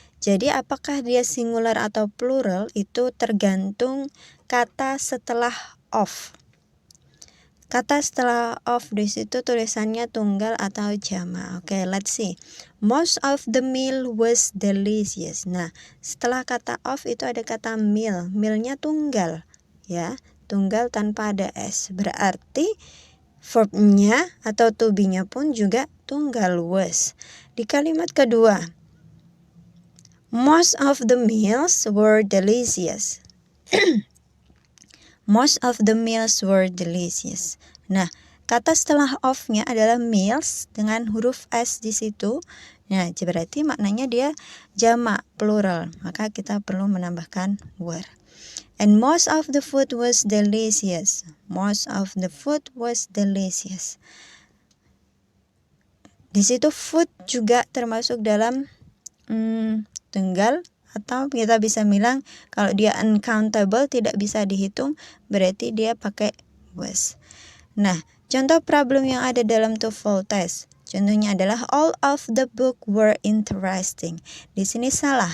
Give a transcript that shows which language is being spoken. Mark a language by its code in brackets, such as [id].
[id] Jadi apakah dia singular atau plural itu tergantung kata setelah of. Kata setelah of di situ tulisannya tunggal atau jamak. [en] Oke, let's see. Most of the meal was delicious. [id] Nah, setelah kata of itu ada kata meal. Mealnya tunggal, ya, tunggal tanpa ada s. Berarti verbnya atau to be-nya pun juga tunggal was. Di kalimat kedua, [en] most of the meals were delicious. Most of the meals were delicious. [id] Nah, kata setelah of-nya adalah meals dengan huruf s di situ. Nah, berarti maknanya dia jamak, plural. Maka kita perlu menambahkan were. [en] And most of the food was delicious. Most of the food was delicious. [id] Di situ food juga termasuk dalam tunggal. Atau kita bisa bilang kalau dia uncountable tidak bisa dihitung, berarti dia pakai was. Nah, contoh problem yang ada dalam TOEFL test. Contohnya adalah [en] all of the book were interesting. [id] Di sini salah.